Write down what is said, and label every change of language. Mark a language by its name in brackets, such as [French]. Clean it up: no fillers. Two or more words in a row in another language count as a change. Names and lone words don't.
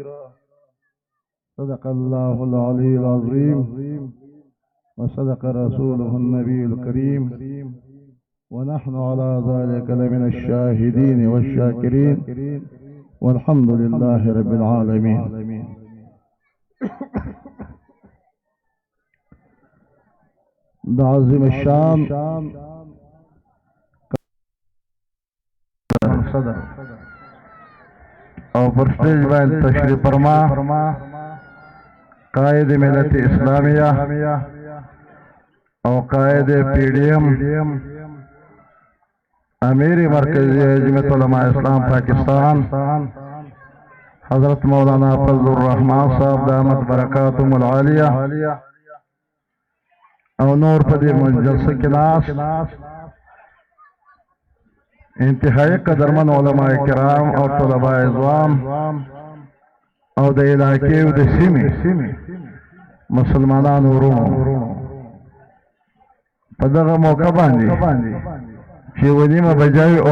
[Arabic] صدق الله العلي العظيم وصدق رسوله النبي الكريم ونحن على ذلك لمن الشاهدين والشاكرين والحمد لله رب العالمين. [Pashto] عظیم الشان صدر او پر سٹیج باندې تشریف فرما قائد ملت اسلامیہ او قائد پی ڈی ایم امیر مرکزی جمعیت علماء اسلام پاکستان حضرت مولانا فضل الرحمان صاحب [Arabic] دامت برکاتهم العالیہ [Pashto] او نور پدی جلسه کې ناس انتہائی قدرمن علماء کرام او طلباء عظام او د علاقې او د سیمې مسلمانانو ورونو په دغه موقع باندې چې ونیمه بجای او